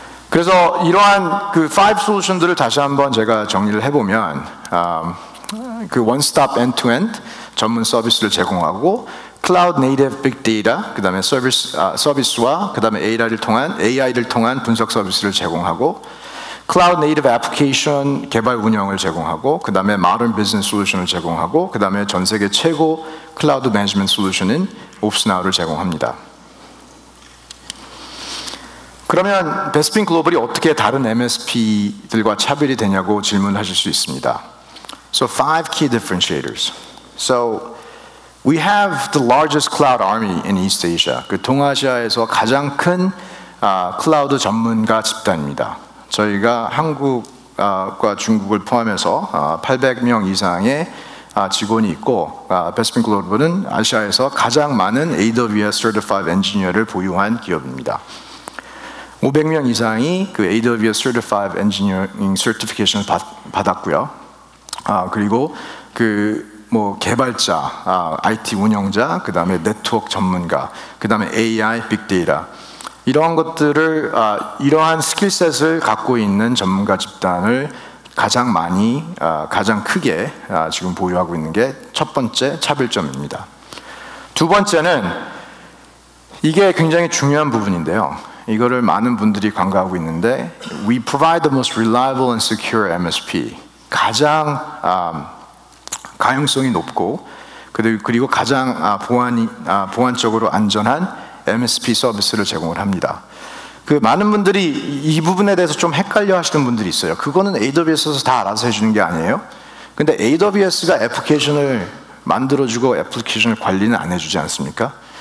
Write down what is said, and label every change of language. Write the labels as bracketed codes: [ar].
[ko] 그래서 이러한 그 5 솔루션들을 다시 한번 제가 정리를 해보면 그 원스톱 엔투엔드 전문 서비스를 제공하고 클라우드 네이티브 빅데이터, 그 다음에 서비스와 그 다음에 AI를 통한 분석 서비스를 제공하고 클라우드 네이티브 애플리케이션 개발 운영을 제공하고 그 다음에 모던 비즈니스 솔루션을 제공하고 그 다음에 전 세계 최고 클라우드 매니지먼트 솔루션인 옵스나우를 제공합니다. 그러면 베스핀 글로벌이 어떻게 다른 MSP들과 차별이 되냐고 질문하실 수 있습니다. [en] So 5 key differentiators. So we have the largest cloud army in East Asia. [ko] 그 동아시아에서 가장 큰 클라우드 전문가 집단입니다. 저희가 한국과 중국을 포함해서 800명 이상의 직원이 있고 베스핀 글로벌은 아시아에서 가장 많은 AWS Certified Engineer를 보유한 기업입니다. 500명 이상이 그 AWS Certified Engineering Certification을 받았고요. 그리고 개발자, IT 운영자, 그 다음에 네트워크 전문가, 그 다음에 AI, 빅데이터 이러한 것들을 이러한 스킬셋을 갖고 있는 전문가 집단을 가장 많이, 가장 크게 지금 보유하고 있는 게 첫 번째 차별점입니다. 두 번째는 이게 굉장히 중요한 부분인데요. 이거를 많은 분들이 간과하고 있는데 [en] We provide the most reliable and secure MSP. [ko] 가장 가용성이 높고 그리고 가장 보안적으로 안전한 MSP 서비스를 제공을 합니다. 그 많은 분들이 이 부분에 대해서 좀 헷갈려 하시는 분들이 있어요. 그거는 AWS에서 다 알아서 해주는 게 아니에요? 근데 AWS가 애플리케이션을 만들어주고 애플리케이션을 관리는 안 해주지 않습니까?